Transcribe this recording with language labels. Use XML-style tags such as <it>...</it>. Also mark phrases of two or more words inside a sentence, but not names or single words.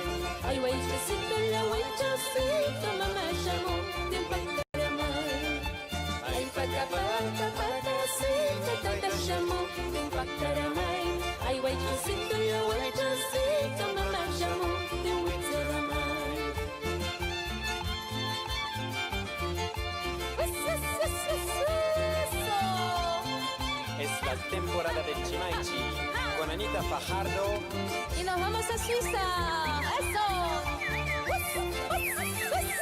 <qu>Ay, waichosito, mamá shamun, timpakaramay. Ay, paca, paca, pacacito, taita shamun, timpakaramay. Ay, waichosito, mamá shamun, timpakaramay.</qu> <es>Eso. Es la temporada del Chimaichi con Anita Fajardo. Y nos vamos a Suiza. ¡Eso!</es>